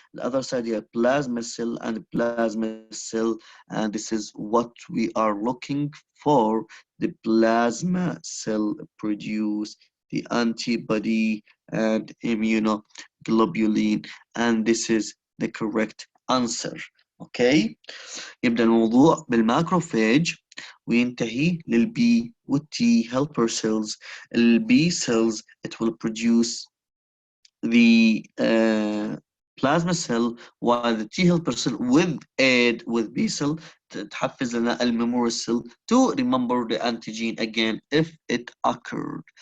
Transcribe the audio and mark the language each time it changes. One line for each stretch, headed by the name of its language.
English: The other side here plasma cell and plasma cell, and this is what we are looking for. The plasma cell produce the antibody and immunoglobulin, and this is the correct answer. Okay.
Arabic: يبدأ الموضوع بالماكروفاج وينتهي للبي والتي helper cells.
English: البي cells it will produce the plasma cell, while the T helper cell with aid with B cell
Arabic: تحفز لنا الميموري
English: cell to remember the antigen again if it occurred.